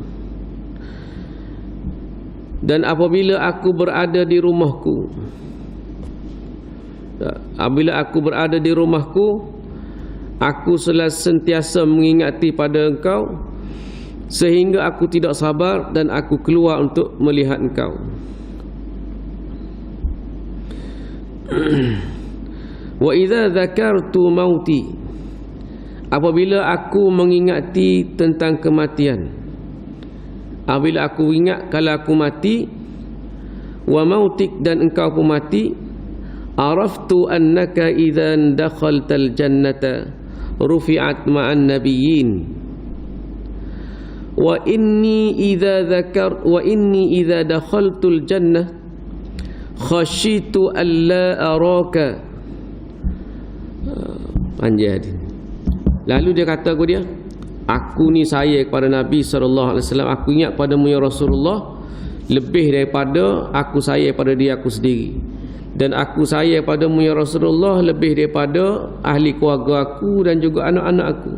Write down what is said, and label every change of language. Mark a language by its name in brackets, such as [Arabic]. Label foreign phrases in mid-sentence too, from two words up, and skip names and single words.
[Malay] Dan apabila aku berada di rumahku, aku sentiasa mengingati pada engkau, sehingga aku tidak sabar dan aku keluar untuk melihat engkau. [Arabic] وإذا ذكرت موتي, [Malay] apabila aku mengingati tentang kematian, apabila aku ingat kalau aku mati, [Arabic] وموتك, [Malay] dan engkau pun mati, [Arabic] عرفت أنك إذا دخلت الجنة رفعت مع النبيين وإني إذا دخلت الجنة خشيت ألا أراك. [Malay] Panjang. Lalu dia kata kepada dia, aku ni saya kepada Nabi SAW, aku ingat padamu [Arabic] يا رسول الله [Malay] lebih daripada aku saya pada diri aku sendiri, dan aku saya padamu [Arabic] يا رسول الله [Malay] lebih daripada ahli keluarga aku dan juga anak-anak aku.